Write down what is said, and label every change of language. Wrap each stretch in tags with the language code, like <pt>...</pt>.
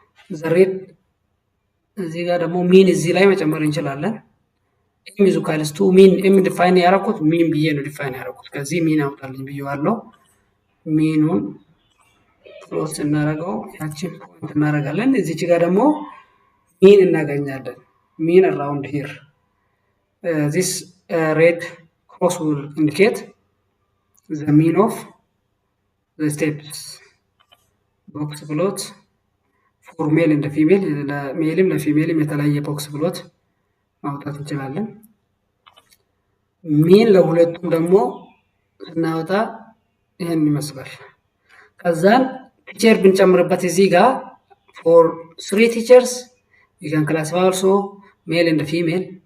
<am>The red እዚህ ጋር ደግሞ ሚን እዚህ ላይ መጨመር እንችላለን።</am> <en>m is equals to mean m</en> <am>ዲፋይን ያደረኩት ሚን ብዬ ነው ዲፋይን ያደረኩት። ከዚህ ሚን አውጣልኝ ብዬዋለሁ። ሚኑን ፕሎት እናደርገው ያቺን ፖይንት እናደርጋለን። እዚች ጋር ደግሞ ሚን እናገኛለን። ሚን</am> <en>around here. This red cross will indicate the mean of the steps. Box plot for male and female, male and female</en> <am>የተለያየ ቦክስ ፕሎት ማውጣት እንችላለን። ሚን ለሁለቱም ደግሞ ስናወጣ ይሄን ይመስላል። ከዛን ቲቸር ብንጨምርበት እዚህ ጋር</am> <en>for 3 teachers you can classify also male and female</en>